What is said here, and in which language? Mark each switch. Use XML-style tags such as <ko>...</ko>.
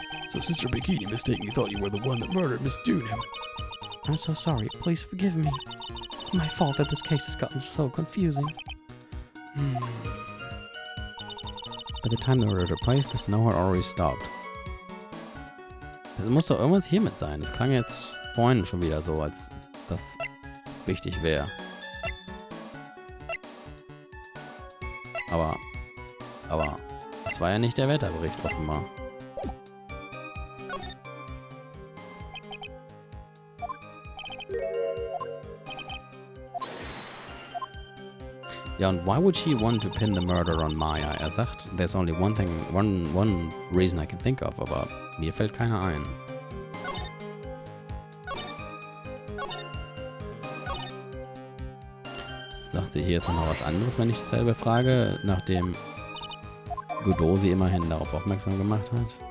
<en>So Sister Bikini mistakenly thought you were the one that murdered Miss Dunham. I'm so sorry. Please forgive me. It's my fault that this case has gotten so confusing. By the time they were at her place, the snow had already stopped.</en> <de>Es muss doch irgendwas hiermit sein. Das klang jetzt vorhin schon wieder so, als das wichtig wäre. Aber, das war ja nicht der Wetterbericht offenbar. Ja, und</de> <en>why would she want to pin the murder on Maya?</en> <de>Er sagt,</de> <en>there's only one reason I can think of,</en> <de>aber mir fällt keiner ein. Sagt sie hier jetzt noch was anderes, wenn ich dasselbe frage, nachdem Godot sie immerhin darauf aufmerksam gemacht hat?</de>